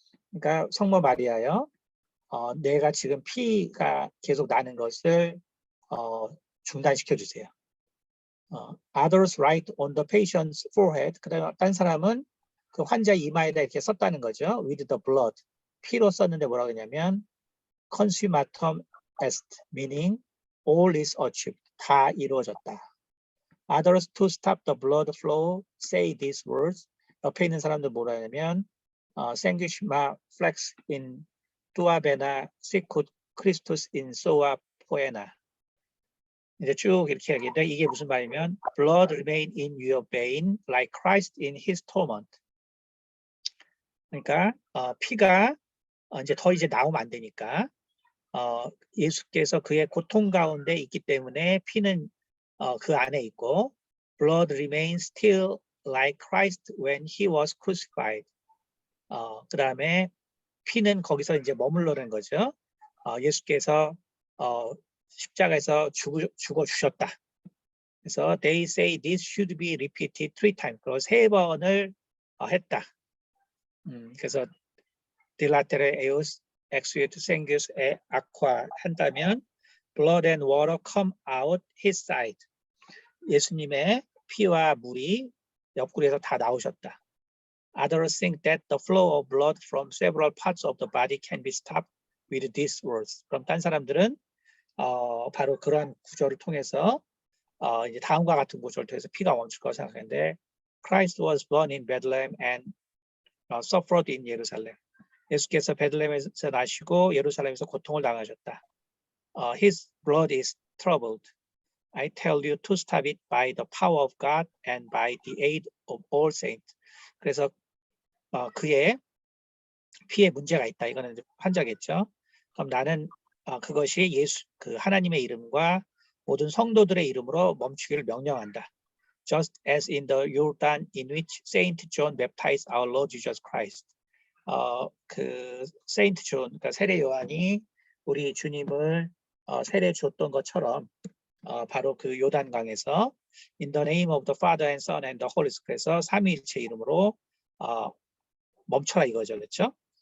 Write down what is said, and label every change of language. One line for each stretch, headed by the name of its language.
Korean: 그러니까 성모 마리아요. 내가 지금 피가 계속 나는 것을 중단시켜 주세요.
English: Others write on the patient's forehead.
Korean: 그다음에 딴 사람은 그 환자 이마에다 이렇게 썼다는 거죠.
English: With the blood.
Korean: 피로 썼는데 뭐라고 하냐면
Latin: consummatum est,
English: meaning all is achieved.
Korean: 다 이루어졌다.
English: Others to stop the blood flow say these words.
Korean: 옆에 있는 사람들 뭐라 하냐면
Latin: sanguisma flex in tua vena sicut Christus in soa poena.
Korean: 이제 쭉 이렇게 하겠는데 이게 무슨 말이면
English: blood remain in your vein like Christ in his torment.
Korean: 그러니까 피가 이제 더 이제 나오면 안 되니까 예수께서 그의 고통 가운데 있기 때문에 피는 그 안에 있고
English: blood remains still like Christ when he was crucified.
Korean: 그 다음에 피는 거기서 이제 머물러는 거죠. 예수께서 십자가에서 죽어 주셨다. 그래서
English: they say this should be repeated 3 times.
Korean: 그리고 3번을 했다. 그래서
Latin: dilatere eus exuit sanguis e aqua
Korean: 한다면
English: blood and water come out his side.
Korean: 예수님의 피와 물이 옆구리에서 다 나오셨다.
English: Others think that the flow of blood from several parts of the body can be stopped with these words.
Korean: 그럼 딴 사람들은 바로 그러한 구조를 통해서 이제 다음과 같은 구조를 통해서 피가 멈출 거라고 생각하는데
English: Christ was born in Bethlehem and suffered in Jerusalem.
Korean: 예수께서 베들레헴에서 나시고 예루살렘에서 고통을 당하셨다.
English: His blood is troubled. I tell you to stop it by the power of God and by the aid of all saints.
Korean: 그래서 그의 피에 문제가 있다. 이거는 환자겠죠. 그럼 나는 그것이 그 하나님의 이름과 모든 성도들의 이름으로 멈추기를 명령한다.
English: Just as in the Jordan in which Saint John baptized our Lord Jesus Christ.
Korean: 그 세인트 존, 그러니까 세례 요한이 우리 주님을 세례 줬던 것처럼 바로 그 요단강에서
English: In the name of the Father and Son and the Holy Spirit.
Korean: 그래서 삼위일체 이름으로 멈춰라 이거죠, 그렇죠?